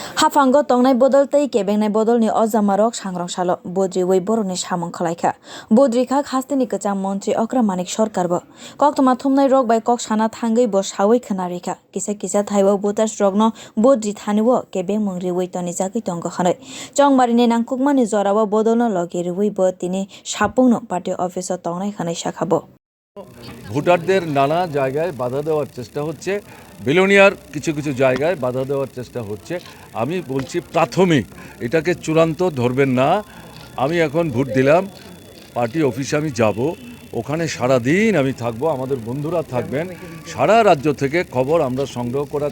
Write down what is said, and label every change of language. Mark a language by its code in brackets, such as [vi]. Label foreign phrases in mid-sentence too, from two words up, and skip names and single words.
[trp] Hafango tongnai bodol tei kebengnai bodol ni ojamarok sangrong salo bodri wei boroni samung khalaikha bodri kha hasteni kwcham montri okra Manik Sarkar bo koktoma thumnai rok bai kok sana thangui bo sawui khana rikha kisa thaibo botas rogno bodri thaniwo kebeng mungri wei toni jagui tongo khanai chongmarini nangkukmani jorao bodolno logi rui bo tini sapungno [en] party office [trp] o tongnai khanai shakhabo [bn] ভোটারদের নানা জায়গায় বাধা দেওয়ার চেষ্টা হচ্ছে বিলোনিয়ার কিছু জায়গায় বাধা দেওয়ার চেষ্টা হচ্ছে আমি বলছি প্রাথমিক এটাকে চূড়ান্ত ধরবেন না আমি এখন ভোট দিলাম [en] party office [bn] আমি যাব ওখানে সারা দিন আমি থাকব আমাদের বন্ধুরা থাকবেন সারা রাজ্য থেকে খবর আমরা সংগ্রহ করার